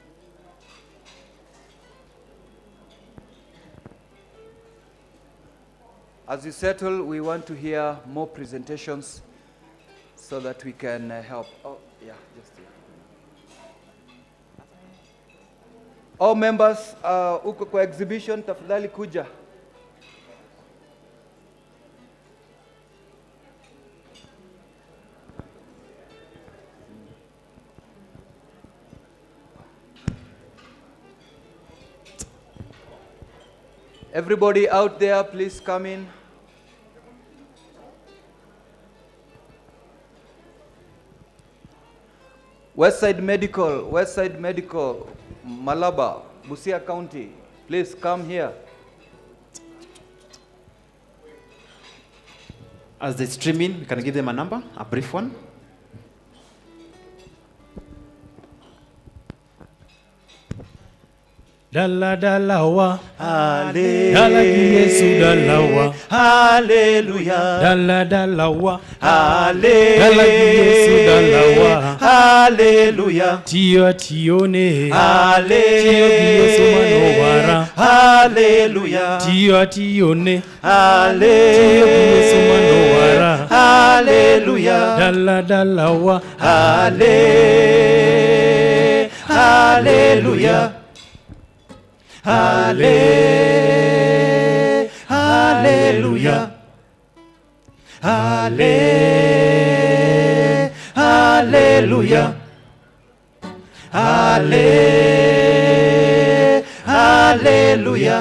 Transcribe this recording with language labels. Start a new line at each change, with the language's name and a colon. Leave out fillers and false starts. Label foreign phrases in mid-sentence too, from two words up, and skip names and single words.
English: As you settle, we want to hear more presentations so that we can help. Oh, yeah, just here. All members,
Swahili: uko kwa exhibition, tafadhali kuja.
English: Everybody out there, please come in. Westside Medical, Malaba, Busia County, please come here. As they stream in, we can give them a number, a brief one.
Luyia: Dalla dalla wa, Hallelujah. dalla ki Yesu dalla wa, Hallelujah. dalla dalla wa, Hallelujah. dalla ki Yesu dalla wa, Hallelujah. Tio tione, Hallelujah. Tio ki Yesu manowara, Hallelujah. Tio tione, Hallelujah. Tio ki Yesu manowara, Hallelujah. dalla dalla wa, Hallelujah. Hallelujah. Hallelujah. Hallelujah. Hallelujah. Hallelujah. Hallelujah.